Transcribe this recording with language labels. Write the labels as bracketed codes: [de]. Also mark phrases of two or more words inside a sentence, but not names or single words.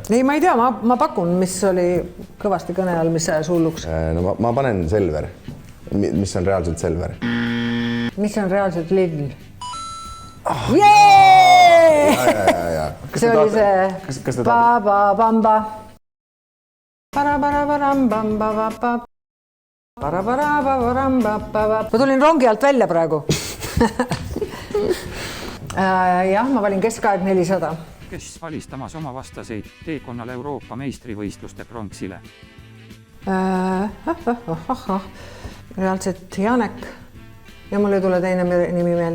[et] Ei, ma ei tea, ma pakun, mis oli kõvasti kõne all, mis ajas hulluks. No ma panen Selver. Mis on reaalselt Selver? Mis on reaalselt Lidl? Jee! See oli see... Ba-ba-bamba. Para-para-para-bamba-bamba. Ma tulin rongi alt välja praegu. Jah, ma valin keskaeg 400. Kes valistamas oma vastaseid teekonnal Euroopa meistrivõistluste pronksile? Reaalselt Janek ja mul ei tule teine nimi meelde.